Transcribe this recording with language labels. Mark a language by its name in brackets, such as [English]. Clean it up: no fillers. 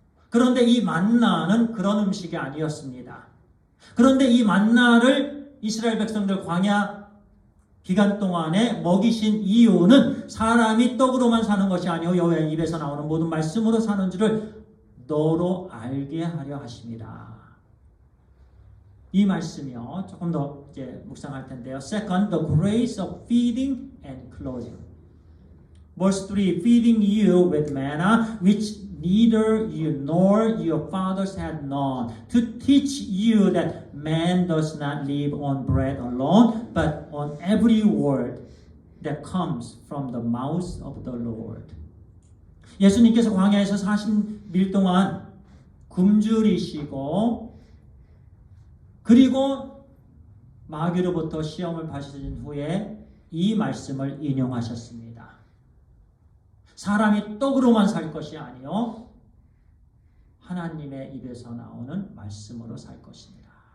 [Korean] 그런데 이 만나는 그런 음식이 아니었습니다. 그런데 이 만나를 이스라엘 백성들 광야 기간 동안에 먹이신 이유는 사람이 떡으로만 사는 것이 아니요 여호와의 입에서 나오는 모든 말씀으로 사는 줄을 너로 알게 하려 하십니다. 이 말씀이요 조금 더 이제 묵상할 텐데요. [English] Second, the grace of feeding and clothing. Verse 3, feeding you with manna, which neither you nor your fathers had known, to teach you that man does not live on bread alone, but on every word that comes from the mouth of the Lord. [Korean] 예수님께서 광야에서 40일 동안 굶주리시고 그리고 마귀로부터 시험을 받으신 후에 이 말씀을 인용하셨습니다. 사람이 떡으로만 살 것이 아니요 하나님의 입에서 나오는 말씀으로 살 것입니다.